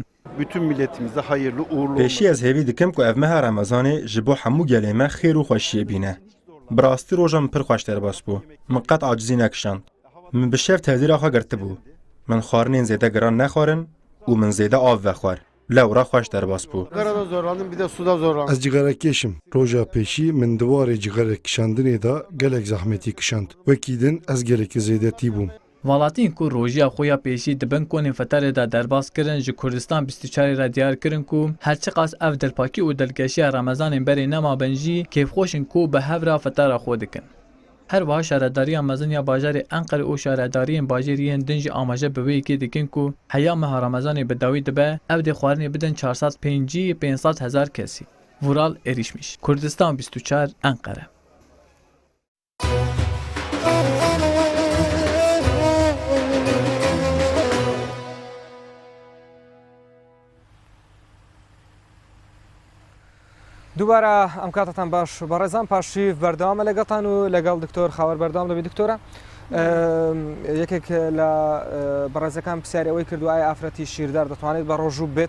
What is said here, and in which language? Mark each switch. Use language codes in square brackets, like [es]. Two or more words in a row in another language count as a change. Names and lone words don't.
[tr] Bütün milletimize hayırlı uğurlu [ku] Pêşî ez hêvî dikim ku ev meha Remezanê ji bo hemû gelê me xêr û xweşiyê bîne. Bi rastî roja min pir xweş derbas bû. Min qet acizî nekişand. Min bi şev tevdîra xwe girtibû. Min xwarinên zêde giran nexwarin û min zêde av vexwar. لەورا خۆش دەرباس بوو. Ez cîgerekêşim. Roja pêşî min diwarê cîgerekişandinê da gelek zehmetî kişand. Wekî din ez gelekî zêdetî bûm. Valatîn ku rojiya xwe ya pêşî dibin konên feterê de derbas kirin ji Kurdistan 24 re diyar kirin ku herçi qas ev dilpakî û dilgeşiya Remezanên berê nemabin jî kêfxweşin ku bi hevra fetera xwe dikin. Her wiha şaredariya mezin ya bajarê Enqere û şaredariyên bajêriyên din jî amaje bi wê yekê dikin ku heya meha Remezanê bi dawî dibe ev dê xwarinê bidin 450,000 kesî. Vural Erişmiş, Kurdistan 24 Enqere. [ckb] دووبارە ئەم کاتتان باش بەڕێزان پاشیف بەردەوامە لەگەڵتان و لەگەڵ دکتۆر خاوەر بەردەوام دەبێت دکتۆرە یەکێک لە بەڕێزەکان پرسیاری ئەوەی کردو ئایا ئافرەتی شیردار دەتوانێت بە ڕۆژوو بێت؟